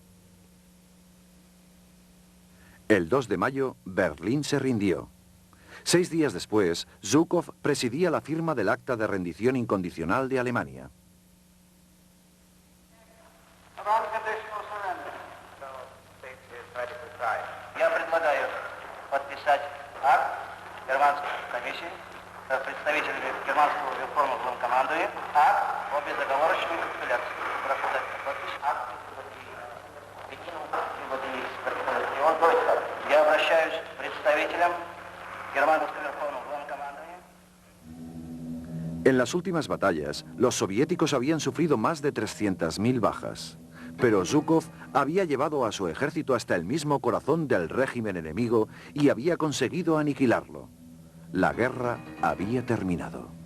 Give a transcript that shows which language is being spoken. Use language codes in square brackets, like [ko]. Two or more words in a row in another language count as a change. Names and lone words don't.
[es] El 2 de mayo, Berlín se rindió. 6 días después, Zhukov presidía la firma del Acta de Rendición Incondicional de Alemania. [ru] Представителями германского верховного главнокомандования акт о безоговорочной капитуляции. Прошу дать подпись. Акт я обращаюсь к представителям германского верховного главнокомандования. [es] En las últimas batallas, los soviéticos habían sufrido más de 300.000 bajas. Pero Zhukov había llevado a su ejército hasta el mismo corazón del régimen enemigo y había conseguido aniquilarlo. La guerra había terminado.